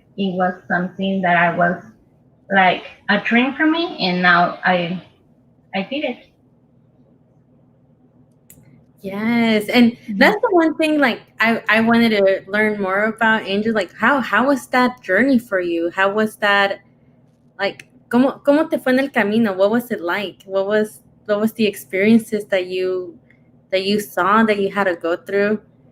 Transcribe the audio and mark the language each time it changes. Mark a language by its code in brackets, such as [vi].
[en] It was something that I was like a dream for me, and now I did it. Yes, and that's the one thing I wanted to learn more about, Angel. How was that journey for you? How was that [es] cómo te fue en el camino? [en] What was it like? What was the experiences that you saw that you had to go through?